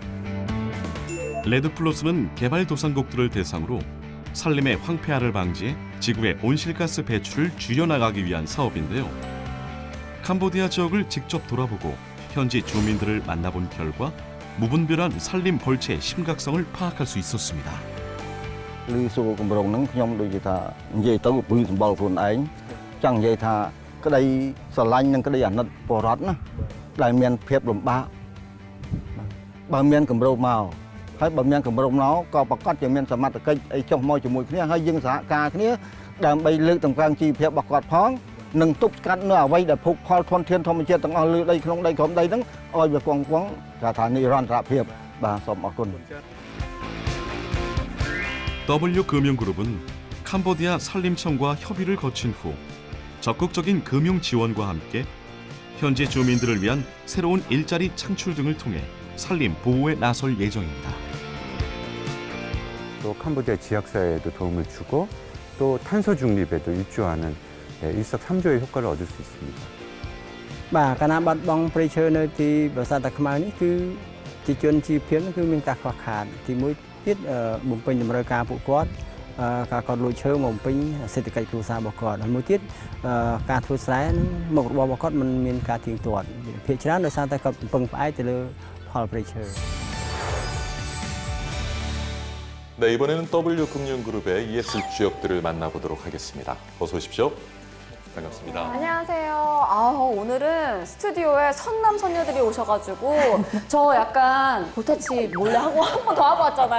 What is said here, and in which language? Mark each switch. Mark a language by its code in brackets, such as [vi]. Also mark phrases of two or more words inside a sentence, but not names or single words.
[ko] 레드 플러스는 개발도상국들을 대상으로 산림의 황폐화를 방지해 지구의 온실가스 배출을 줄여나가기 위한 사업인데요. 캄보디아 지역을 직접 돌아보고 현지 주민들을 만나본 결과 무분별한 산림 벌채의 심각성을 파악할 수 있었습니다. [km] ឬសួរគម្រោងហ្នឹងខ្ញុំដូចជាថានិយាយទៅពឹងសម្បល់ខ្លួនឯងចង់និយាយថាក្តីស្រឡាញ់និងក្តីអាណិតពលរដ្ឋណាដែលមានភាពលំបាកបើមានគម្រោងមកហើយបើមានគម្រោងមកក៏ប្រកាសជាមានសមត្ថកិច្ចអីចុះមកជាមួយគ្នាហើយយើងសហការគ្នាដើម្បីលើកតម្កើងជីវភាពរបស់គាត់ផងនិងទប់ស្កាត់នៅអ្វីដែលភោគផលធនធានធម្មជាតិទាំងអស់លើដីក្នុងដីក្រោមដីហ្នឹងឲ្យវាគង់វង្សគេថានិរន្តរភាពបាទសូមអរគុណ [ko] W금융그룹은 캄보디아 산림청과 협의를 거친 후 적극적인 금융 지원과 함께 현지 주민들을 위한 새로운 일자리 창출 등을 통해 산림 보호에 나설 예정입니다. 또 캄보디아 지역사회에도 도움을 주고 또 탄소 중립에도 일조하는 일석삼조의 효과를 얻을 수 있습니다. [km] បាទកាលណាបាត់បង់ព្រៃឈើនៅទីប្រាសាទតាខ្មៅនេះគឺជាជនជីវភាពគឺមានការខ្វះខាតទីមួយទៀតបំពេញតម្រូវការពួកគាត់ការកត់លួចឈើមកបំពេញសេដ្ឋកិច្ចគ្រួសាររបស់គាត់ហើយមួយទៀតការធ្វើស្រែនឹងមុខរបររបស់គាត់មិនមានការទៀងទាត់ភាគច្រើនដោយសារតែគាត់ពឹងផ្អែកទៅលើផលព្រៃឈើ [ko] 네, 이번에는 W금융그룹의 ES 주역들을 만나보도록 하겠습니다. 어서 오십시오. 반갑습니다. 안녕하세요. 오늘은 스튜디오에 선남 선녀들이 오셔가지고 저 약간 볼터치 몰래 하고 한 번 더 하고 왔잖아요.